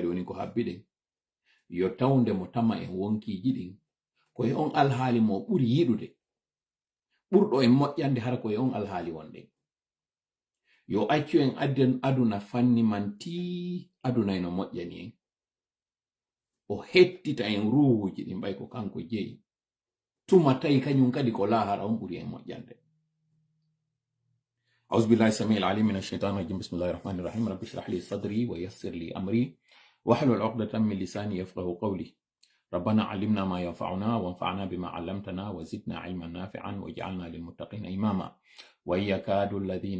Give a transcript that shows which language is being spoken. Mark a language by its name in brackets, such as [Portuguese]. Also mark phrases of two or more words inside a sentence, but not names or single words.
[Fula] woni ko habbiɗen yo tawde mo tama en wonkiji ɗin koye on alhaali mo ɓuri yiɗude ɓurɗo en moƴƴande hara koye on alhaali wonɗen yo accu en aduna fanni man ti aduna eno moƴƴani en o hettita en ruhuji ɗin ɓay ko kanko jeyi tuma tawi kañum kadi ko lahara on ɓuri en moƴƴande [Arabic] أعوذ بالله السميع العليم من الشيطان الرجيم بسم الله الرحمن الرحيم رب اشرح لي صدري ويسر لي أمري واحلل عقدة من لساني يفقهوا قولي ربنا علمنا ما ينفعنا وانفعنا بما علمتنا وزدنا علما نافعا واجعلنا للمتقين إماما وإن يكاد الذين